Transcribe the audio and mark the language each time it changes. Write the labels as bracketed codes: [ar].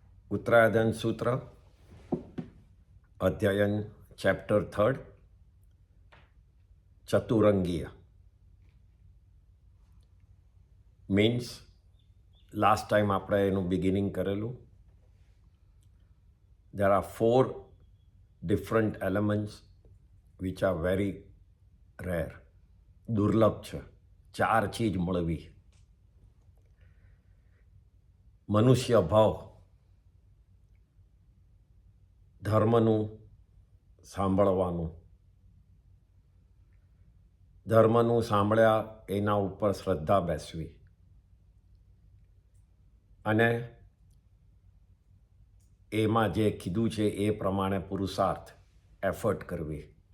[gu] ઉત્તરાયણ સૂત્ર અધ્યયન chapter 3 ચતુરંગીય [en] means last time [gu] આપણે એનું બિગિનિંગ કરેલું. [en] there are 4 different elements which are very rare, [gu] દુર્લભ છે. 4 ચીજ મળવી: મનુષ્ય ભાવ, ધર્મનું સાંભળવાનું, ધર્મનું સાંભળ્યા એના ઉપર શ્રદ્ધા બેસવી, અને એમાં જે કીધું છે એ પ્રમાણે પુરુષાર્થ એફર્ટ કરવી.